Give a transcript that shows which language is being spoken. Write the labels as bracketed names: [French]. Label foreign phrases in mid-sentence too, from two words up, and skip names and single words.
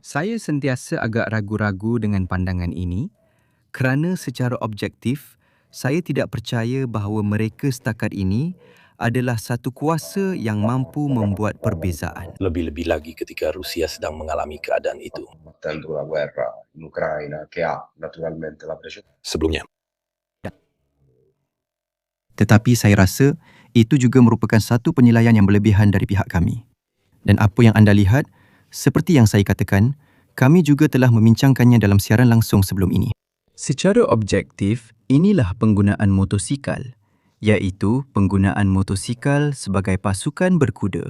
[Malay] Saya sentiasa agak ragu-ragu dengan pandangan ini kerana secara objektif, saya tidak percaya bahawa mereka setakat ini adalah satu kuasa yang mampu membuat perbezaan. Lebih-lebih lagi ketika Rusia sedang mengalami keadaan itu. [Italian] Combattendo la guerra in Ucraina, che ha naturalmente la precedenza. [Malay] Sebelumnya, Tetapi saya rasa itu juga merupakan satu penilaian yang berlebihan dari pihak kami. Dan apa yang anda lihat, seperti yang saya katakan, kami juga telah membincangkannya dalam siaran langsung sebelum ini. Secara objektif, inilah penggunaan motosikal, iaitu penggunaan motosikal sebagai pasukan berkuda.